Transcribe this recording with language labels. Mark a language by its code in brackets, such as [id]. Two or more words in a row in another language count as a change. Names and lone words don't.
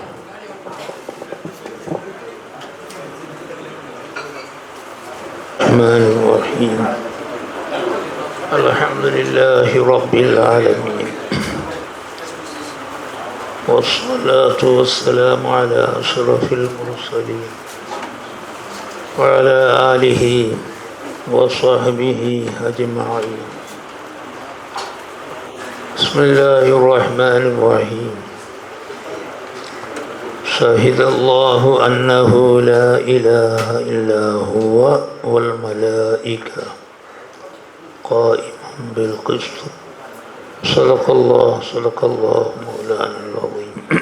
[ar] الحمد لله رب العالمين والصلاة والسلام على أشرف المرسلين وعلى آله وصحبه أجمعين. بسم الله الرحمن الرحيم. شهد الله أنه لا إله إلا هو والملائكة قائما بالقسط. صدق الله مولانا العظيم.